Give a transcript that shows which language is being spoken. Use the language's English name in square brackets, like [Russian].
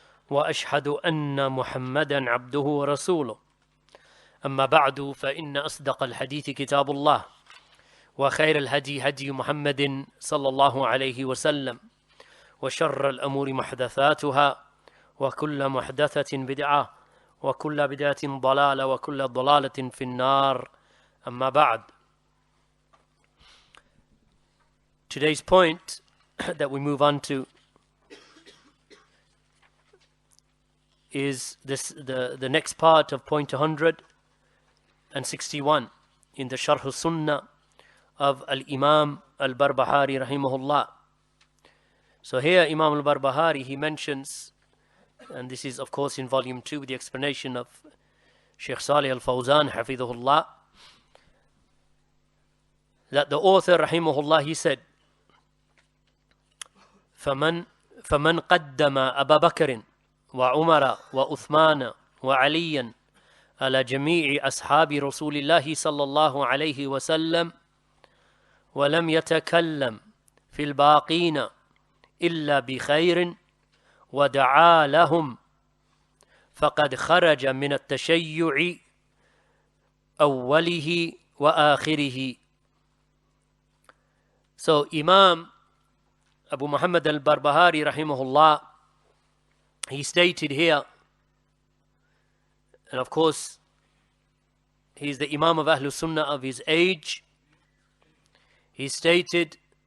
[Arabic] وأشهد أن محمدا عبده ورسوله أما بعد فإن أصدق الحديث كتاب الله وخير الهدي هدي محمد صلى الله عليه وسلم وشر الأمور محدثاتها وكل محدثة بدعة وكل بدعة ضلالة وكل ضلالة في النار أما بعد. [English] Today's point that we move on to is the next part of point 161 in the Sharh Sunnah of Al-Imām Al-Barbahari rahimahullah. So here Imam Al-Barbahari, he mentions, and this is of course in volume 2 with the explanation of Sheikh Salih Al-Fawzan hafidhahullah, that the author rahimahullah, he said, [Arabic] فمن قدم أبا بكر وعمر وعثمان وعليا على جميع أصحاب رسول الله صلى الله عليه وسلم ولم يتكلم في الباقين إلا بخير ودعا لهم فقد خرج من التشيع أوله وآخره. [English] So Imam Abu Muhammad al-Barbahari rahimahullah, he stated here, and of course he is the Imam of Ahlul Sunnah of his age, he stated,